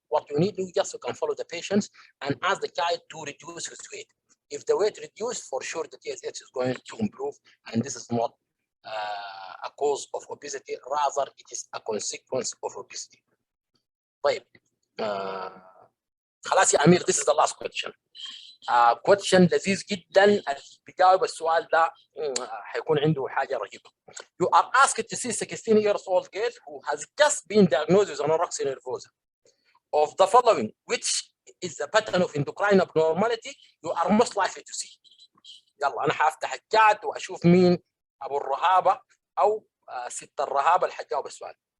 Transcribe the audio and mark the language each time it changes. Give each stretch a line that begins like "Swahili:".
English: What you need to do, just you can follow the patients and ask the child to reduce his weight. If the weight reduced, for sure the TSH is going to improve, and this is not a cause of obesity, rather it is a consequence of obesity.
Arabic: طيب, خلاص يا أمير,
English: this is the last question.
Arabic: question لذيذ جدا, اللي بيجاوب السؤال ده حيكون عنده حاجة رهيبة.
English: You are asked to see a 16 years old girl who has just been diagnosed with anorexia nervosa. Of the following, which is the pattern of endocrine abnormality you are most likely to see?
Arabic: يلا أنا حافتح الشات وأشوف مين أبو الرهابة أو ست الرهابة اللي حتجاوب السؤال.